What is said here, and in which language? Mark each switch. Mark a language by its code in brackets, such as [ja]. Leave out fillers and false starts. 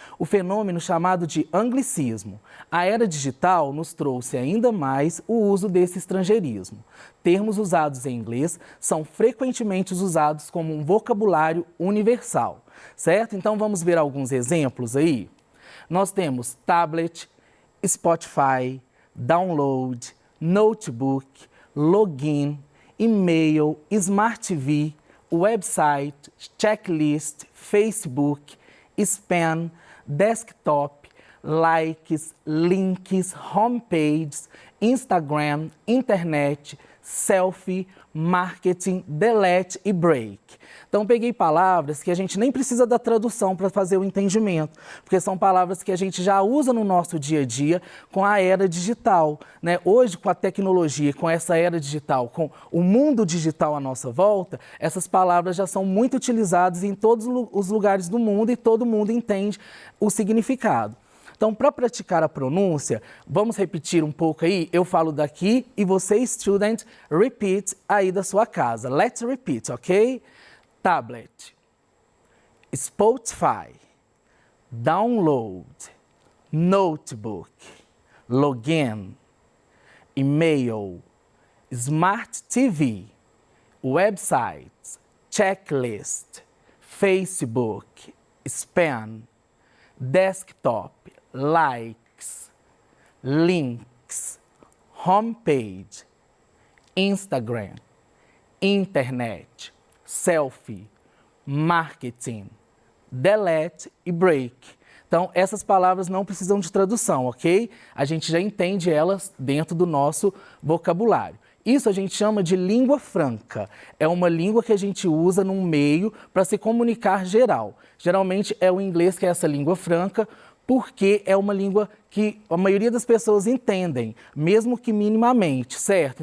[pt] O fenômeno chamado de anglicismo. A era digital nos trouxe ainda mais o uso desse estrangeirismo. Termos usados em inglês são frequentemente usados como um vocabulário universal, certo? Então vamos ver alguns exemplos aí. Nós temos tablet, Spotify, [en] download, notebook, login, e-mail, Smart TV, website, checklist, Facebook, spam, desktop, likes, links, homepages, Instagram, internet, selfie, marketing, delete e break. [pt] Então, peguei palavras que a gente nem precisa da tradução para fazer o entendimento, porque são palavras que a gente já usa no nosso dia a dia com a era digital, né? Hoje, com a tecnologia, com essa era digital, com o mundo digital à nossa volta, essas palavras já são muito utilizadas em todos os lugares do mundo e todo mundo entende o significado. Então, para praticar a pronúncia, vamos repetir um pouco aí? Eu falo daqui e você, [en] student, repeat [pt] aí da sua casa. [en] Let's repeat, ok? Tablet, Spotify, download, notebook, login, email, Smart TV, website, checklist, Facebook, spam, desktop, likes, links, homepage, Instagram, internet, selfie, marketing, delete e break. [pt] Então, essas palavras não precisam de tradução, ok? A gente já entende elas dentro do nosso vocabulário. Isso a gente chama de língua franca. É uma língua que a gente usa num meio para se comunicar geral. Geralmente é o inglês que é essa língua franca, porque é uma língua que a maioria das pessoas entendem, mesmo que minimamente, certo?